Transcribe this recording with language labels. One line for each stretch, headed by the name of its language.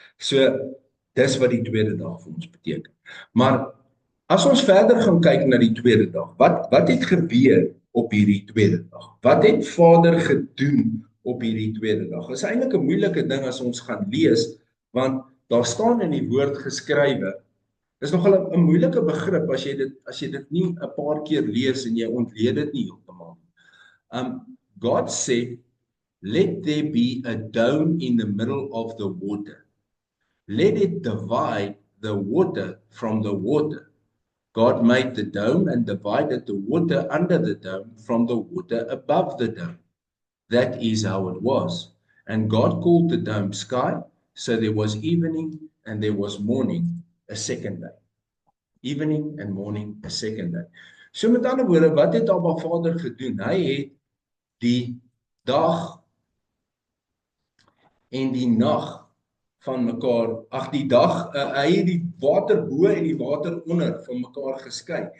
Afrikaans: So dis wat die tweede dag vir ons beteken. Maar as ons verder gaan kyk na die tweede dag, wat het gebeur op hierdie tweede dag? Wat het Vader gedoen op hierdie tweede dag? Dit is eintlik 'n moeilike ding as ons gaan lees, want daar staan in die woord geskrywe. Dis nogal 'n moeilike begrip as jy dit nie 'n paar keer lees en jy ontleed dit nie heeltemal.
English: God said, "Let there be a dome in the middle of the water. Let it divide the water from the water." God made the dome and divided the water under the dome from the water above the dome. That is how it was. And God called the dome sky. So there was evening and there was morning a second day. Evening and morning a second day.
Afrikaans: So met ander woorde, wat het Abba Vader gedoen? Hy het die dag en die nag van mekaar, die dag, hy het die water bo en die water onder van mekaar geskei.